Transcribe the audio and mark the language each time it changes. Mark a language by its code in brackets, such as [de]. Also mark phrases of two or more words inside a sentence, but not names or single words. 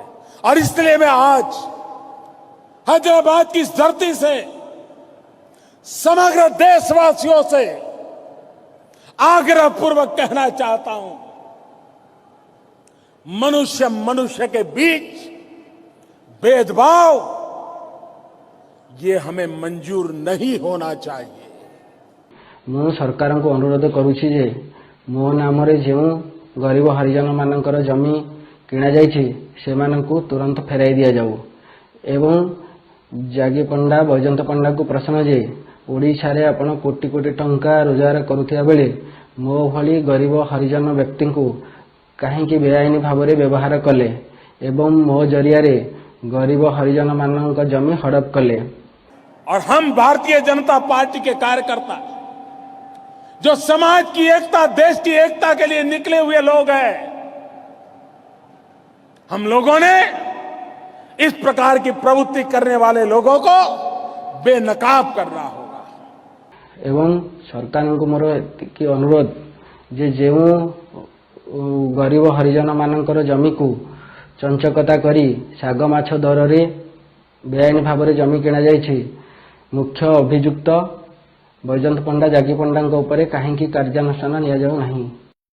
[hi] और इसलिए मैं आज हैदराबाद की इस धरती से समग्र देशवासियों से आग्रह पूर्वक कहना चाहता हूं, मनुष्य मनुष्य के बीच भेदभाव ये हमें मंजूर नहीं होना चाहिए। [or] ମୁଁ ସରକାରଙ୍କୁ ଅନୁରୋଧ କରୁଛି ଯେ ମୋ ନାମରେ ଯେଉଁ ଗରିବ ହରିଜନ ମାନଙ୍କର ଜମି କିଣାଯାଇଛି ସେମାନଙ୍କୁ ତୁରନ୍ତ ଫେରାଇ ଦିଆଯାଉ ଏବଂ ଜାଗି ପଣ୍ଡା ବୈଜନ୍ତ ପଣ୍ଡାଙ୍କୁ ପ୍ରଶ୍ନ ଯେ ଓଡ଼ିଶାରେ ଆପଣ କୋଟି କୋଟି ଟଙ୍କା ରୋଜଗାର କରୁଥିବା ବେଳେ ମୋ ଭଳି ଗରିବ ହରିଜନ ବ୍ୟକ୍ତିଙ୍କୁ କାହିଁକି ବେଆଇନ ଭାବରେ ବ୍ୟବହାର କଲେ ଏବଂ ମୋ ଜରିଆରେ ଗରିବ ହରିଜନ ମାନଙ୍କ ଜମି ହଡପ କଲେ। [hi] और हम भारतीय जनता पार्टी के कार्यकर्ता जो समाज की एकता, देश की एकता के लिए निकले हुए लोग हैं, हम लोगों ने इस प्रकार की प्रवृत्ति करने वाले लोगों को बेनकाब करना होगा। [or] ଏବଂ ସରକାରଙ୍କୁ ମୋର ଏତିକି ଅନୁରୋଧ ଯେ ଯେଉଁ ଗରିବ ହରିଜନ ମାନଙ୍କର ଜମିକୁ ଚଞ୍ଚକତା କରି ଶାଗ ମାଛ ଦରରେ ବେଆଇନ ଭାବରେ ଜମି କିଣାଯାଇଛି ମୁଖ୍ୟ ଅଭିଯୁକ୍ତ ବୈଜନ୍ତ ପଣ୍ଡା ଜାଗି ପଣ୍ଡାଙ୍କ ଉପରେ କାହିଁକି କାର୍ଯ୍ୟାନୁଷ୍ଠାନ ନିଆଯାଉ ନାହିଁ।